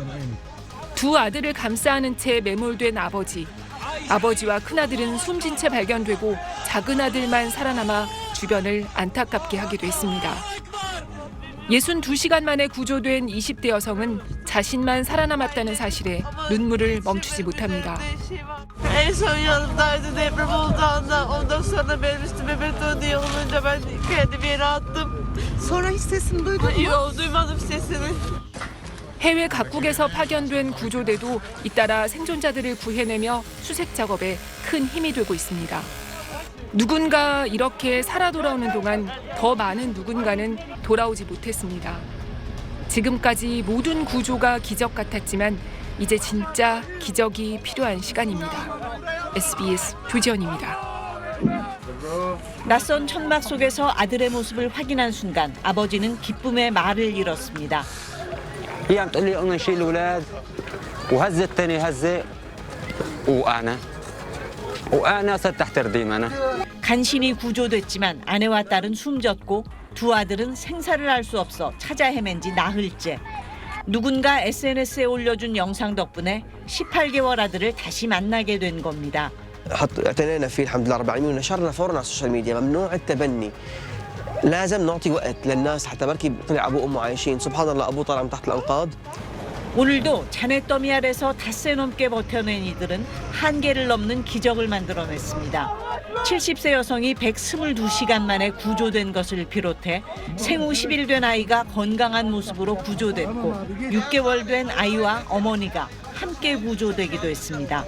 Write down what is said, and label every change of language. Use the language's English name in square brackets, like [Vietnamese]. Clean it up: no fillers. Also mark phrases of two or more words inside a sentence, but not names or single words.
[Korean] 2 아들을 감싸 안은 채 매몰된 아버지. 아버지와 큰아들은 숨진 채 발견되고 작은 아들만 살아남아 주변을 안타깝게 하기도 했습니다. 62시간 만에 구조된 20대 여성은 자신만 살아남았다는 사실에 눈물을 멈추지 못합니다. [Turkish] En son yanımdaydı deprem oldu anda. Ondan sonra benim üstüme betonu olunca ben kendimi yere attım. Sonra hiç sesini duydun mu? Yok, duymadım sesini. [Korean] 해외 각국에서 파견된 구조대도 잇따라 생존자들을 구해내며 수색 작업에 큰 힘이 되고 있습니다. 누군가 이렇게 살아 돌아오는 동안 더 많은 누군가는 돌아오지 못했습니다. 지금까지 모든 구조가 기적 같았지만 이제 진짜 기적이 필요한 시간입니다. SBS 조지연입니다. 낯선 천막 속에서 아들의 모습을 확인한 순간 아버지는 기쁨의 말을 잃었습니다. [Arabic] هي عم تقول لي قمنا نشيل الاولاد وهزت ثاني هزه وانا صرت تحت رديم انا. [Korean] 간신히 구조됐지만 아내와 딸은 숨졌고 2 아들은 생사를 알 수 없어 찾아 헤맨 지 나흘째. 누군가 SNS에 올려준 영상 덕분에 18개월 아들을 다시 만나게 된 겁니다. [Arabic] اعتنينا فيه الحمد لله رب العالمين ونشرنا فورا على [English] social media [Arabic] ممنوع التبني لازم نعطي وقت للناس حتى بركي طلع ابوه وامه عايشين سبحان الله ابوه طلع من تحت الانقاض. [Korean] 오늘도 잔해더미 아래서 닷새 넘게 버텨낸 이들은 한계를 넘는 기적을 만들어냈습니다. 70세 여성이 122시간 만에 구조된 것을 비롯해 생후 10일 된 아이가 건강한 모습으로 구조됐고 6개월 된 아이와 어머니가 함께 구조되기도 했습니다.